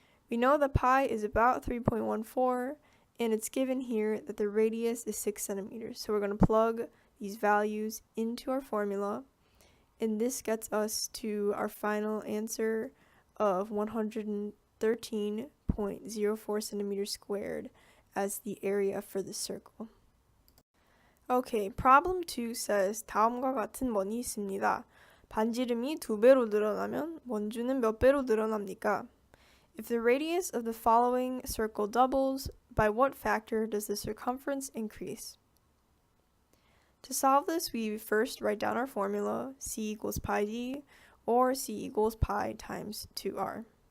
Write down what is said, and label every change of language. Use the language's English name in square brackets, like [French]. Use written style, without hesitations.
[English] We know that pi is about 3.14, and it's given here that the radius is 6 centimeters, so we're going to plug these values into our formula, and this gets us to our final answer of 113.04 centimeters squared as the area for the circle. Okay, problem 2 says [Korean] 다음과 같은 원이 있습니다. 반지름이 2배로 늘어나면 원주는 몇 배로 늘어납니까? [English] If the radius of the following circle doubles, by what factor does the circumference increase? To solve this, we first write down our formula, c equals pi d, or c equals pi times 2r.